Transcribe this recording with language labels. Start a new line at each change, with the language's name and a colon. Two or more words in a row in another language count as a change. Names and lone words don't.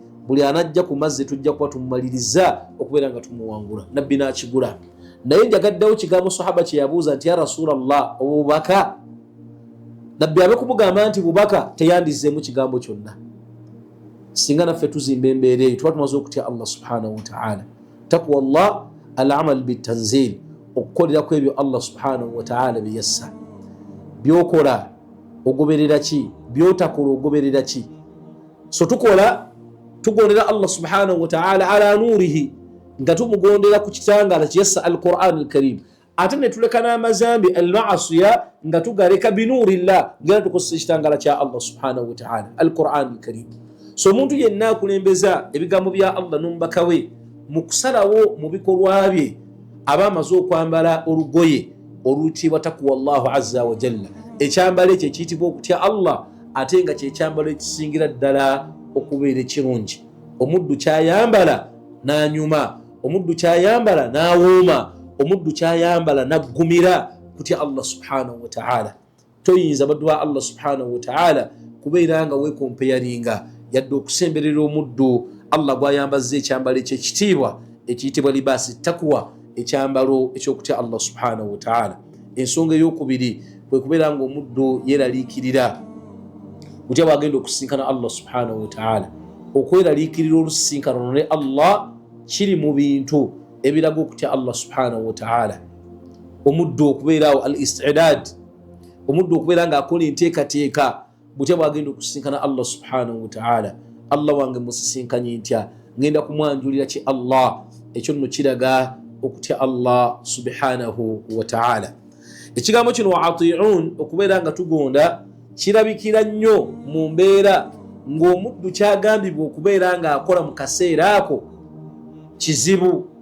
Ganda: Buli anajja ku mazzi tujja kuba tumumaliriza okubeera nga tumuwangula. Nabbi n'akigula. Naye njagaddewo kigambo sahaba kye yabuuza nti
Arabic: يا رسول الله,
Ganda: obwo bubaka? Nabbi abe kumugamba nti bubaka teyandizzeemu kigambo kyonna. Singa naffe tuzimba embeera eyo tuba tumaze okutya Allah
Arabic: سبحانه وتعالى. تقوى الله العمل بالتنزيل,
Ganda: okukolera ku ebyo Allah
Arabic: سبحانه وتعالى
Ganda: bye yassa. Byokola ogoberera ki? Byotakola ogoberera ki? So tukola tugondera Allah
Arabic: سبحانه وتعالى على نوره,
Ganda: nga tumugondera ku kitangala kye yassa
Arabic: القرآن الكريم.
Ganda: Ate ne tuleka n'amazambi al-ma'asiya nga tugaleka binuurillah, ngera tukozesa ekitangala kya Allah
Arabic: سبحانه وتعالى القرآن الكريم.
Ganda: So omuntu yenna akulembeza ebigambo bya Allah n'omubaka we mu kusalawo mu bikolwa bye aba amaze okwambala olugoye oluyitibwa
Arabic: تقوى الله عز وجل.
Ganda: Ekyambalo ekyo ekiyitibwa okutya Allah, ate nga kyekyambalo ekisingira ddala okubeera ekirungi. Omuddu kyayambala n'anyuma, omuddu kyayambala n'awooma, omuddu kyayambala naggumira kutya Allah
Arabic: سبحانه وتعالى.
Ganda: Toyinza baddu ba Allah
Arabic: سبحانه وتعالى
Ganda: kubeera nga weekompeyaringa yadde okusemberera omuddu Allah gw'ayambazza ekyambalo ekyekitiibwa ekiyitibwa
Arabic: لباس تقوى,
Ganda: ekyambalo ekyokutya Allah
Arabic: سبحانه وتعالى.
Ganda: Ensonga ey'okubiri kwe kubeera nga omuddu yeeraliikirira kutya bw'agenda okusisinkana Allah
Arabic: سبحانه وتعالى.
Ganda: Okweraliikirira olusisinkanano ne Allah kiri mu bintu ebiraga okutya Allah
Arabic: سبحانه وتعالى.
Ganda: Omuddu okubeerawo al-istidad, omuddu okubeera nga akola enteekateeka butya bw'agenda okusisinkana Allah
Arabic: سبحانه وتعالى.
Ganda: Allah wange musisinkanye ntya, ngenda kumwanjulira ki Allah. Ekyo nno kiraga okutya Allah
Arabic: سبحانه وتعالى.
Ganda: Ekigambo kino
Arabic: وأطيعوا,
Ganda: okubeera nga tugonda, kirabikira nnyo mu mbeera ng'omuddu kyagambibwa okubeera nga akola mu kaseera ako kizibu.